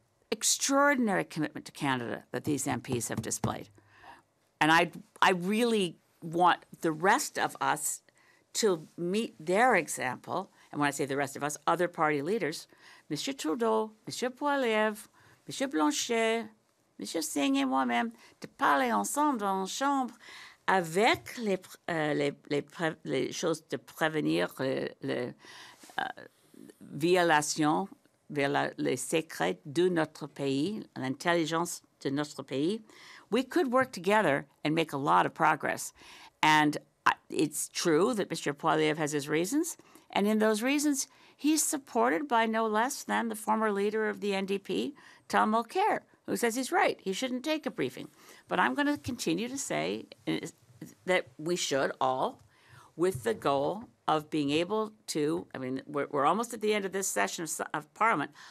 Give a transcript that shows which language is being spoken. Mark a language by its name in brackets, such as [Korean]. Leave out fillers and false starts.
[English] Extraordinary commitment to Canada that these MPs have displayed. And I really want the rest of us to meet their example. And when I say the rest of us, other party leaders, M. Trudeau, M. Poiliev, M. Blanchet, M. [French] Singh et moi-même, de parler ensemble dans la chambre avec les choses de prévenir les violations vers les secrets de notre pays, l'intelligence de notre pays, [English] we could work together and make a lot of progress. And it's true that Mr. Poiliev has his reasons, and in those reasons, he's supported by no less than the former leader of the NDP, Tom Mulcair, who says he's right. He shouldn't take a briefing. But I'm going to continue to say that we should all, with the goal of being able to, we're almost at the end of this session of Parliament.